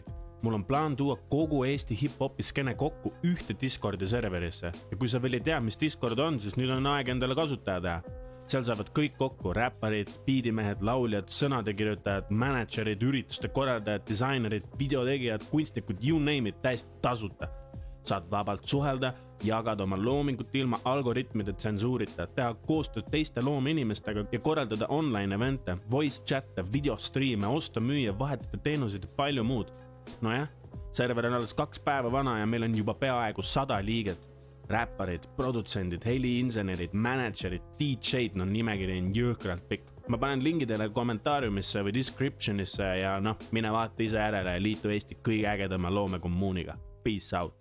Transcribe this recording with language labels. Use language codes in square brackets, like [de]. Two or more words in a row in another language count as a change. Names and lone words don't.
[et] Mul on plaan tuua kogu Eesti hip-hopi skene kokku ühte Discordi serverisse. Ja kui sa veel ei tea, mis Discord on, siis nüüd on aeg endale kasutaja teha. Seal saavad kõik kokku räpparid, biidimehed, lauljad, sõnadekirjutajad, managerid, ürituste korraldajad, disainerid, videotegijad, kunstnikud, [en] you name it, [et] täiesti tasuta. Saad vabalt suhelda, jagada oma loomingut ilma algoritmide tsensuurita, teha koostööd teiste loomeinimestega ja korraldada online evente, [en] voice chat'e, [et] videostreame, osta, müüa, vahetada teenuseid ja palju muud. Nojah, server on alles 2 päeva vana ja meil on juba peaaegu 100 liiget. Räpparid, produtsendid, heliinsenerid, managerid, DJ-d, nimekiri on jõhkralt pikk. Ma panen lingidele kommentaariumisse või descriptionisse ja mine vaata ise järele ja liitu Eesti kõige ägedama loomekommuuniga. [en] Peace out!